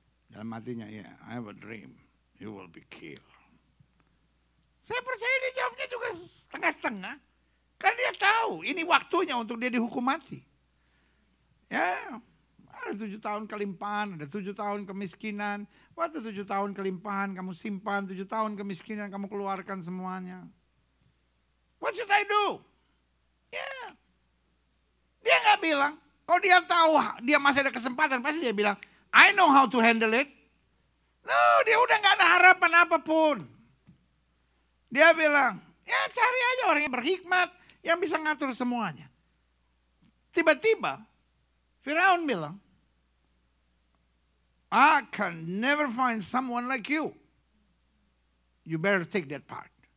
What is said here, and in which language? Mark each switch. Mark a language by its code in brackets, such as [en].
[id] Dalam hatinya, [en] I have a dream. You will be killed. [id] Saya percaya dia jawabnya juga setengah-setengah. Karena dia tahu ini waktunya untuk dia dihukum mati. Ya, ada 7 tahun kelimpahan, ada 7 tahun kemiskinan. Waktu 7 tahun kelimpahan kamu simpan, 7 tahun kemiskinan kamu keluarkan semuanya. [en] What should I do? [id] Ya, dia nggak bilang. Kalau dia tahu dia masih ada kesempatan, pasti dia bilang, [en] I know how to handle it. [id] No, dia udah nggak ada harapan apapun. Dia bilang, ya cari aja orang yang berhikmat, yang bisa ngatur semuanya. Tiba-tiba, Firaun bilang, [en] I can never find someone like you. You better take that part.